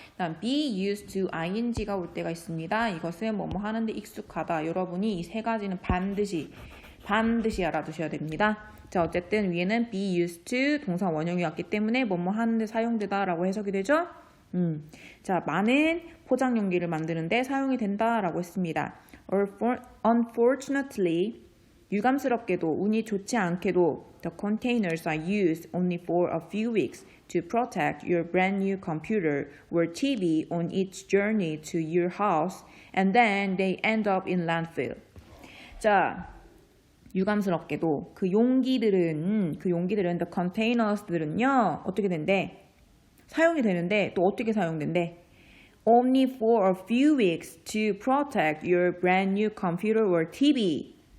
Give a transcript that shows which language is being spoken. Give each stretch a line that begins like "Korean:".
Korean: 다음
English: be used to ing
Korean: 가 올 때가 있습니다. 이것은 뭐뭐 하는데 익숙하다. 여러분이 이 세 가지는 반드시 알아두셔야 됩니다. 자, 어쨌든 위에는
English: be used to
Korean: 동사 원형이 왔기 때문에 뭐뭐 하는데 사용되다 라고 해석이 되죠. 자, 많은 포장 용기를 만드는데 사용이 된다 라고 했습니다.
English: Unfortunately,
Korean: 유감스럽게도, 운이 좋지 않게도
English: the containers are used only for a few weeks to protect your brand new computer or TV on its journey to your house, and then they end up in landfill.
Korean: 자, 유감스럽게도 그 용기들은
English: the containers
Korean: 들은요 어떻게 된대? 사용이 되는데 또 어떻게 사용된대?
English: Only for a few weeks to protect your brand new computer or TV.